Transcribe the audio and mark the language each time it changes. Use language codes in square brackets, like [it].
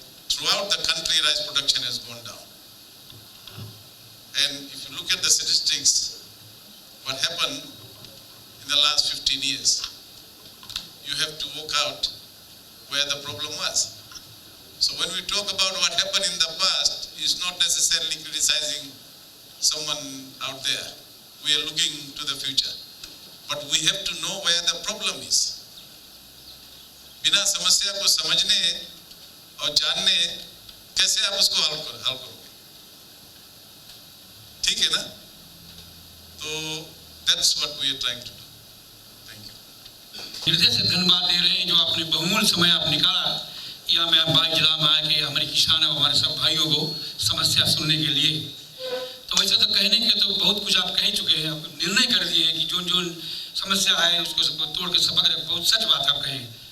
[en] Throughout the country, rice production has gone down. And if you look at the statistics, what happened in the last 15 years, you have to work out where the problem was. So when we talk about what happened in the past, it's not necessarily criticizing someone out there. We are looking to the future. But we have to know where the problem is. [hi] बिना समस्या को समझने और जानने कैसे आप उसको हल करोगे? ठीक है ना? तो [en] that's what we are trying to do. Thank you. [hi] हृदय से धन्यवाद दे रहे हैं जो आपने बहुमूल्य समय आप निकाला या मैं बाई जिला में आके हमारे किसान और हमारे सब भाइयों को समस्या सुनने के लिए। तो वैसे तो कहने के तो बहुत कुछ आप कह चुके हैं, निर्णय कर दिए हैं कि जो समस्या है उसको सबको तोड़ के सबक बहुत सच बात आप कहें।